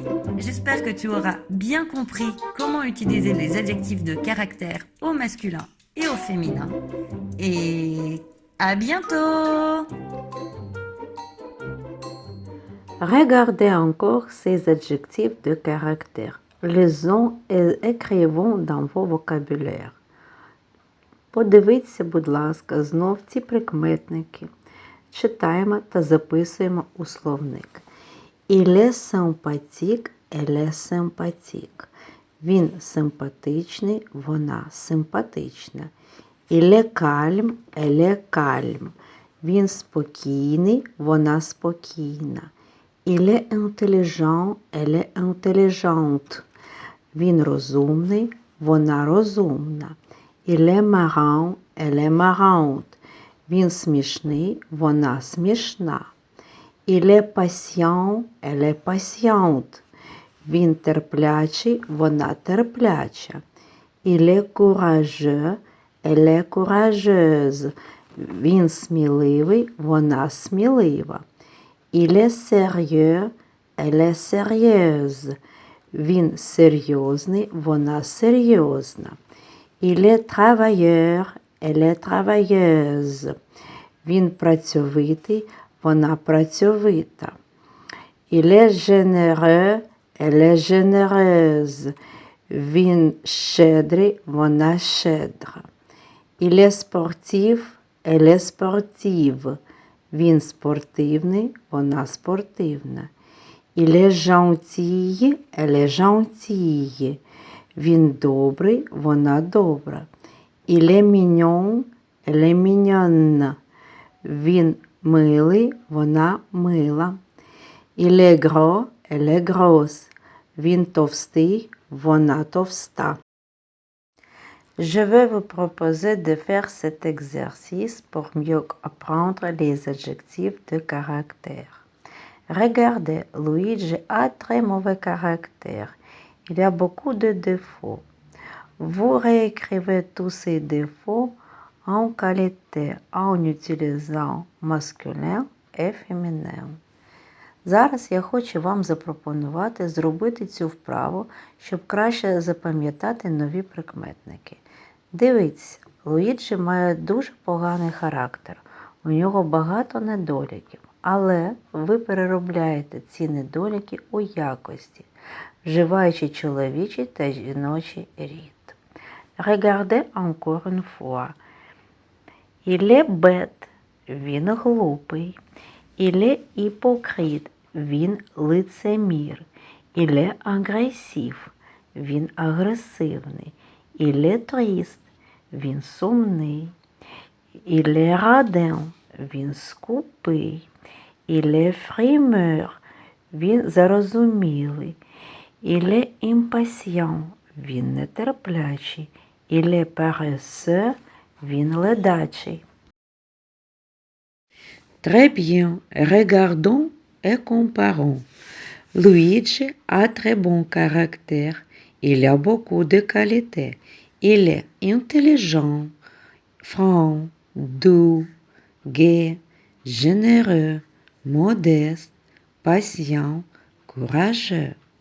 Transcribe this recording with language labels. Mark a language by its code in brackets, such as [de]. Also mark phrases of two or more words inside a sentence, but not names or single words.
[fr] J'espère que tu auras bien compris comment utiliser les adjectifs de caractère au masculin et au féminin. Et à bientôt! Regardez encore ces adjectifs de caractère. Lisons et écrivons dans vos vocabulaires. [uk] Подивіться, будь ласка, знов ці прикметники. Читаємо та записуємо у словник. [fr] Il est sympathique elle est sympathique. [uk] Він симпатичний, вона симпатична. [fr] Il est calme, elle est calme. [uk] Він спокійний, вона спокійна. [fr] Il est intelligent, elle est intelligente. [uk] Він розумний, вона розумна. [fr] Il est marrant, elle est marrante. [uk] Він смішний, вона смішна. [fr] Il est patient, elle est patiente. [uk] Він терплячий, вона терпляча. [fr] Il est courageux, elle est courageuse. [uk] Він сміливий, вона смілива. [fr] Il est sérieux, elle est sérieuse. [uk] Він серйозний, вона серйозна. [fr] Il est travailleur, elle est travailleuse. [uk] Він працьовитий, вона працьовита. [fr] Il est généreux, elle est généreuse. [uk] Він щедрий, вона щедра. [fr] Il est sportif, elle est sportive. [uk] Він спортивний, вона спортивна. [fr] Il est gentil, elle est gentille. [uk] Він добрий, вона добра. [fr] Il est mignon, elle est mignonne. [uk] Він милий, вона мила. [fr] Il est gros, elle est grosse. [uk] Він товстий, вона товста. [fr] Je vais vous proposer de faire cet exercice pour mieux apprendre les adjectifs de caractère. Regardez, Luigi a très mauvais caractère. Il y a beaucoup de défauts. Vous réécrivez tous ces défauts en qualité en utilisant masculin et féminin. [uk] Зараз я хочу вам запропонувати зробити цю вправу, щоб краще запам'ятати нові прикметники. Дивіться, Луїджі має дуже поганий характер, у нього багато недоліків, але ви переробляєте ці недоліки у якості, вживаючи чоловічий та жіночий рід. [fr] Regardez encore une fois. Il est bête, [uk] він глупий. [fr] Il est hypocrite, [uk] він лицемір. [fr] Il est agressif, [uk] він агресивний. [fr] Il est triste, [uk] він сумний. [fr] Il est radin, [uk] він скупий. [fr] Il est frimeur, [uk] він зарозумілий. [fr] Il est impatient, [uk] він нетерплячий. [fr] Il est paresseux, [uk] він ледачий. [fr] Très bien, regardons et comparons. Luigi a très bon caractère. Il a beaucoup de qualités. Il est intelligent, franc, doux, gai, généreux, modeste, patient, courageux.